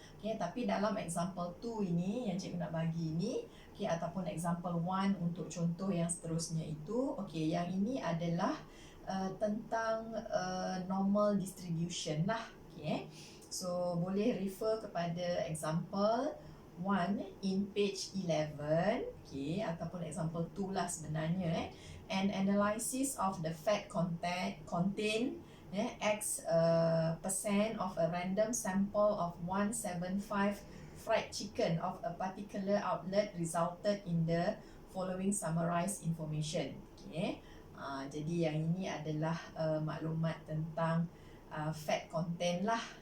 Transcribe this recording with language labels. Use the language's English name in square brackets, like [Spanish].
[Malay] Okay, tapi dalam example 2 ini yang cikgu nak bagi ini, okay, ataupun example 1 untuk contoh yang seterusnya itu, okay, yang ini adalah tentang normal distribution lah. Okay. So boleh refer kepada example 1 [English] in page 11, [Malay] okay, ataupun example 2 lah sebenarnya. [English] An analysis of the fat contain X percent of a random sample of 175 fried chicken of a particular outlet resulted in the following summarized information. Okay. [Malay] Jadi yang ini adalah maklumat tentang [English] fat content [Malay] lah.